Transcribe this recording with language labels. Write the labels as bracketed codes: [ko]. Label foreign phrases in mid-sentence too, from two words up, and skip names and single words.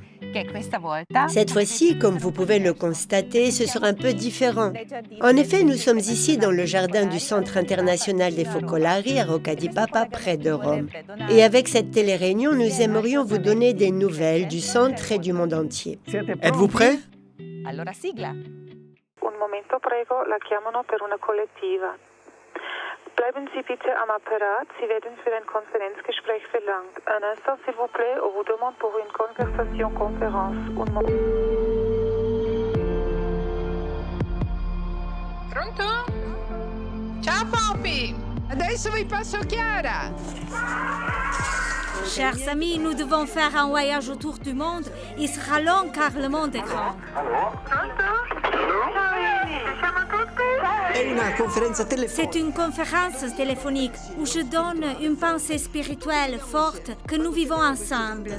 [fr] Cette fois-ci, comme vous pouvez le constater, ce sera un peu différent. En effet, nous sommes ici dans le jardin du Centre international des Focolari à Rocca di Papa, près de Rome. Et avec cette télé-réunion, nous aimerions vous donner des nouvelles du centre et du monde entier. Êtes-vous prêts? [it] Un momento prego, la chiamano per una collettiva. [de] Bleiben Sie bitte am Apparat, Sie werden für ein Konferenzgespräch verlangt. [fr] Un instant, s'il vous plaît, on vous demande pour une conversation conférence. [it] Pronto? Ciao Poppy! Adesso vi passo Chiara! [fr] Chers amis, nous devons faire un voyage autour du monde. Il sera long car le monde est grand. C'est une conférence téléphonique où je donne une pensée spirituelle forte que nous vivons ensemble.